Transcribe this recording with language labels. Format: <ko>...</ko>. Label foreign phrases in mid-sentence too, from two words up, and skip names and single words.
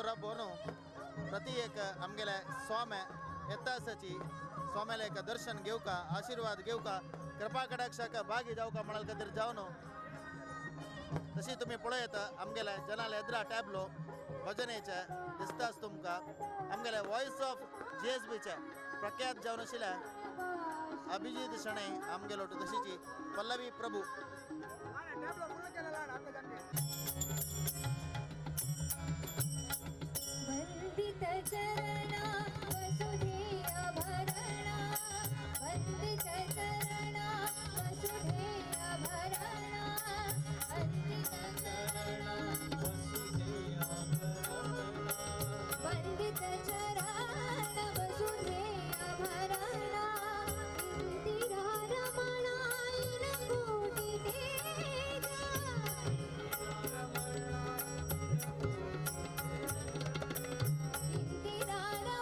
<kok>रब होऊन प्रति एक आमगेले स्वाम्या येता आसाची स्वाम्याला एक दर्शन घेवका आशीर्वाद घेवका कृपा कटाक्षाक भागी जावका म्हणाल खातीर जावन तशी तुम्ही पळयता आमगेले जनाले येद्रा टॅबलो भजनेचे दिसताच तुमकां आमगेले</kok> <en>Voice of GSB</en> <kok>चे प्रख्यात जावन आशिल्ले अभिजित शणै आमगेलो तशीची पल्लवी प्रभू</kok> <sa>वंदित चरणा वसुधेय भरणा वंदित चरणा वसुधेय भरणा वंदित चरणा वसुधेय भरणा वंदित चरण वसुधेय भरणा इंदिरा रमणायन कोटि तेजा इंदिरा</sa>